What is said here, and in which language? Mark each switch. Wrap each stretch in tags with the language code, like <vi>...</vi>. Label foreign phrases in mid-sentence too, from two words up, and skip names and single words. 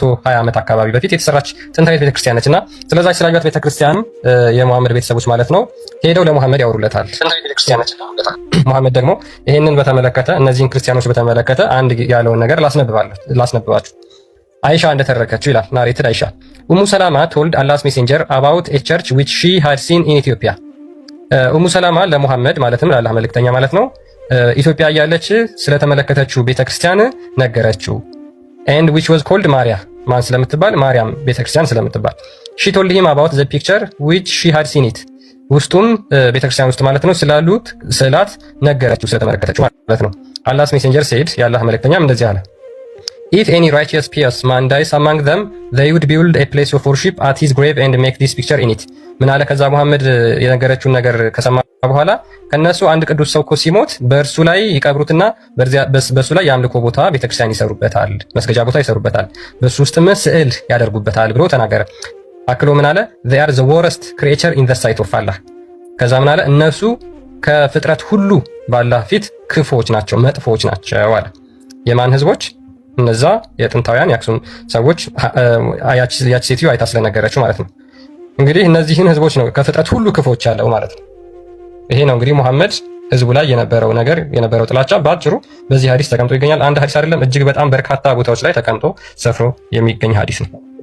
<am>ዓመት አካባቢ በፊት የተሰራች ጥንታዊት ቤተክርስቲያን ነችና ስለዛች ስላዩት ቤተክርስቲያን የሙሐመድ ቤተሰቦች ማለት ነው ሄደው ለሙሐመድ ያወሩለታል። ጥንታዊት ቤተክርስቲያን ነች። ሙሐመድ ደግሞ ይሄንን በተመለከተ እነዚህን ክርስቲያኖች በተመለከተ አንድ ያለውን ነገር ላስነብባችሁ። አይሻ እንደተረከችው ይላል</am> <en>Narrated Aisha Umm Salama told Allah's Messenger about a church which she had seen in Ethiopia።</en> <am>ኡሙ ሰላማ ለሙሐመድ ማለትም ለአላህ መልእክተኛ ማለት ነው ኢትዮጵያ እያለች ስለተመለከተችው ቤተክርስቲያን ነገረችው።</am> <en>and which was called Maria</en> <am>ማን ስለምትባል ማርያም ቤተክርስቲያን ስለምትባል</am> <en>she told him about the picture which she had seen it</en> <am>ውስጡም ቤተክርስቲያን ውስጥ ማለት ነው ስላሉት ስዕላት ነገረችው ስለተመለከተችው ማለት ነው።</am> <en>Allah's messenger said</en> <am>የአላህ መልእክተኛም እንደዚህ አለ</am> <en>if any righteous pious man dies among them they would build a place of worship at his grave and make this picture in it</en> <am>ምን አለ ከዛ መሐመድ የነገረችውን ነገር ከሰማ በኋላ ከነሱ አንድ ቅዱስ ሰው እኮ ሲሞት በእርሱ ላይ ይቀብሩትና በሱ ላይ የአምልኮ ቦታ ቤተክርስቲያን ይሰሩበታል፣ መስገጃ ቦታ ይሰሩበታል፣ በሱ ውስጥም ስዕል ያደርጉበታል ብሎ ተናገረ። አክሎ ምን አለ</am> <en>they are the worst creature in the sight of Allah</en> <am>ከዛ ምን አለ እነሱ ከፍጥረት ሁሉ በአላህ ፊት ክፉዎች ናቸው፣ መጥፎዎች ናቸው አለ። የማን ህዝቦች? እነዛ የጥንታውያን የአክሱም ሰዎች ያቺ ሴትዮ አይታ ስለነገረችው ማለት ነው። እንግዲህ እነዚህን ህዝቦች ነው ከፍጥረት ሁሉ ክፉዎች ያለው ማለት ነው። ይሄ ነው እንግዲህ ሙሐመድ ህዝቡ ላይ የነበረው ነገር የነበረው ጥላቻ በአጭሩ በዚህ ሐዲስ ተቀምጦ ይገኛል። አንድ ሐዲስ አይደለም፣ እጅግ በጣም በርካታ ቦታዎች ላይ ተቀምጦ ሰፍሮ የሚገኝ ሐዲስ ነው።</am>